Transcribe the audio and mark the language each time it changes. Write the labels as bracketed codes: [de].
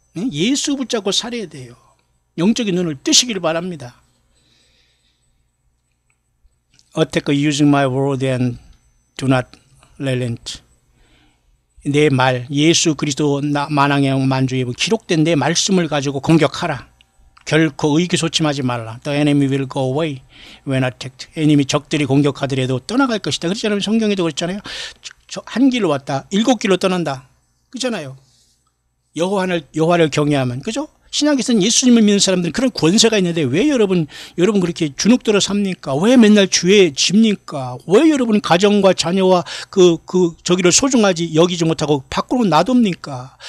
[ko] 예수 붙잡고 살아야 돼요. 영적인 눈을 뜨시길 바랍니다. [en] Attack using my word and do not relent. [ko] 내 말, 예수 그리스도 만왕의 만주에 기록된 내 말씀을 가지고 공격하라. 결코 의기소침하지 말라. [en] The enemy will go away when attacked. [ko] 애님이 적들이 공격하더라도 떠나갈 것이다. 그렇잖아요. 성경에도 그렇잖아요. 한 길로 왔다 7길로 떠난다. 그렇잖아요. 여호와를 경외하면, 그죠? 신약에서는 예수님을 믿는 사람들은 그런 권세가 있는데 왜 여러분 그렇게 주눅들어 삽니까? 왜 맨날 죄에 집니까? 왜 여러분 가정과 자녀와 저기를 소중하지 여기지 못하고 밖으로 놔둡니까?